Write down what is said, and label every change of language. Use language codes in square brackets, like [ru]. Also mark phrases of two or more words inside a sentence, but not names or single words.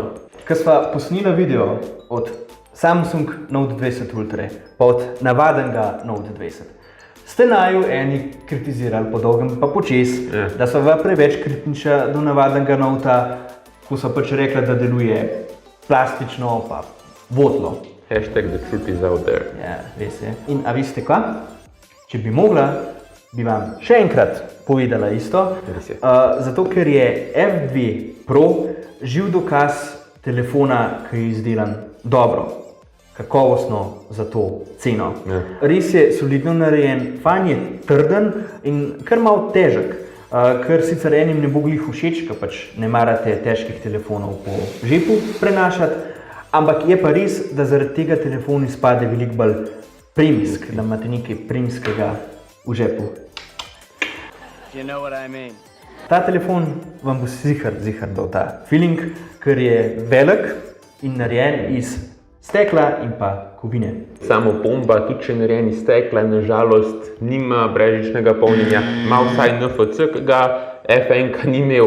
[sl] Ko sva posnela video od Samsung Note 20 Ultra pa od navadenega Note 20, ste naju eni kritizirali po dolgem pa počes, da so preveč kritična do navadnega Nota, ko so pač rekla, da deluje plastično pa votlo. [en] Hashtag the truth is out there. [sl] Ja, res je. In a veste kva? Če bi mogla, bi vam še enkrat povedala isto. Zato, ker je F2 Pro živ dokaz telefona, ki je izdelan dobro, kakovostno za to ceno. Res je solidno narejen, fajn je trden in kar malo težek, kar sicer enim ne bo glih všeč, ker pač ne marate težkih telefonov po žepu prenašati, ampak je pa res, da zaradi tega telefon izpade veliko bolj premijsk, da imate nekaj premijskega v žepu. [en] You know what I mean. [sl] Ta telefon vam bo zihar dal ta feeling, ker je velik in narejen iz stekla in pa kovine. Samo bomba, tudi če je narejen iz stekla, nažalost nima brezžičnega polnjenja, ima vsaj NFC, ki ga F1 ni imel.